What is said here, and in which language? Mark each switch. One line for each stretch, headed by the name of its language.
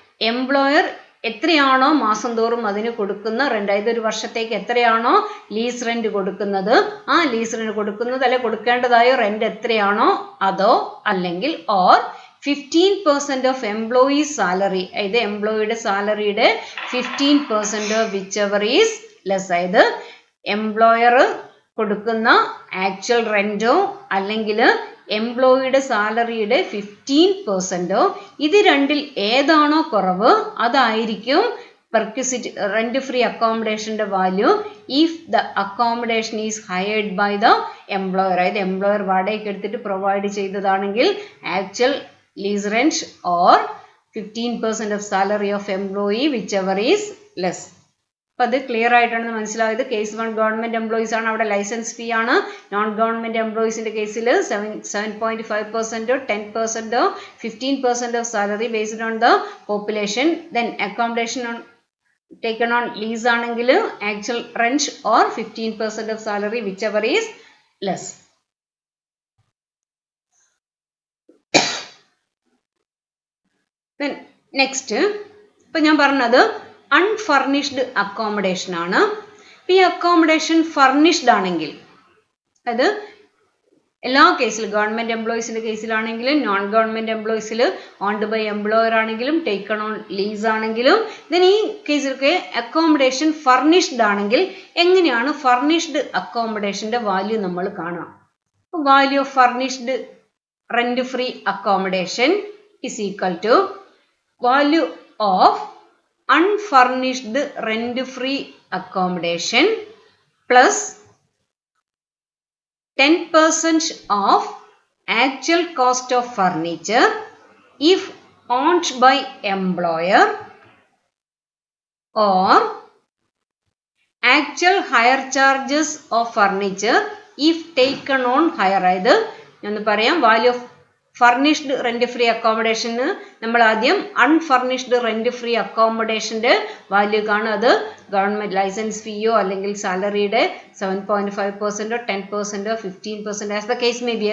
Malayalam: Employer എത്രയാണോ മാസം തോറും അതിന് കൊടുക്കുന്ന റെന്റ്, അതായത് ഒരു വർഷത്തേക്ക് എത്രയാണോ ലീസ് റെന്റ് കൊടുക്കുന്നത്, ആ ലീസ് റെന്റ് കൊടുക്കുന്നത് അല്ലെ കൊടുക്കേണ്ടതായോ റെന്റ് എത്രയാണോ അതോ, അല്ലെങ്കിൽ
English: or 15% of employees salary,
Malayalam: അതായത് എംപ്ലോയിയുടെ സാലറിയുടെ
English: 15% of whichever is less,
Malayalam: അതായത് എംപ്ലോയർ കൊടുക്കുന്ന ആക്ച്വൽ റെന്റോ അല്ലെങ്കിൽ എംപ്ലോയിയുടെ സാലറിയുടെ 15%, ഇത് രണ്ടിൽ ഏതാണോ കുറവ് അതായിരിക്കും
English: perquisite rent-free accommodation value if the accommodation is hired by the employer.
Malayalam: അതായത്
English: employer
Malayalam: വാടകയ്ക്ക് എടുത്തിട്ട്
English: provide
Malayalam: ചെയ്തതാണെങ്കിൽ
English: actual lease rent or 15% of salary of employee whichever is less.
Malayalam: അപ്പോൾ അത് ക്ലിയർ ആയിട്ടാണ് മനസ്സിലായത്. കേസ് 1 ഗവൺമെന്റ് എംപ്ലോയീസ് ആണ്, അവിടെ ലൈസൻസ് ഫീ ആണ്. നോൺ ഗവൺമെന്റ് എംപ്ലോയീസിന്റെ കേസിൽ
English: 7.5%, 10%, 15% of salary based on the population. Then accommodation on taken on lease
Malayalam: ആണെങ്കിൽ
English: actual rent or 15% of salary whichever is less. Then next
Malayalam: ഇപ്പോൾ ഞാൻ പറഞ്ഞത് അൺഫർണിഷ്ഡ് അക്കോമഡേഷൻ ആണ്. ഈ അക്കോമഡേഷൻ ഫർണിഷ്ഡ് ആണെങ്കിൽ, അത് എല്ലാ കേസിലും government എംപ്ലോയീസിന്റെ കേസിലാണെങ്കിലും non government എംപ്ലോയീസിൽ owned by employer ആണെങ്കിലും ടേക്കൺ ഓൺ ലീസ് ആണെങ്കിലും, then ഈ കേസിലൊക്കെ അക്കോമഡേഷൻ ഫർണിഷ്ഡ് ആണെങ്കിൽ എങ്ങനെയാണ് ഫർണിഷ്ഡ് അക്കോമഡേഷന്റെ വാല്യൂ നമ്മൾ കാണാം.
English: Value of furnished rent free accommodation is equal to value of unfurnished rent free accommodation plus 10% of actual cost of furniture if owned by employer or actual hire charges of furniture if taken on hire.
Malayalam: അതായത് ഞാൻ പറയാം, value of furnished rent free അക്കോമഡേഷന് നമ്മൾ ആദ്യം unfurnished rent free അക്കോമഡേഷന്റെ value കാണും. അത് government licence ഫീയോ അല്ലെങ്കിൽ സാലറിയുടെ 7.5%, 10%, 15%
English: As the case may be.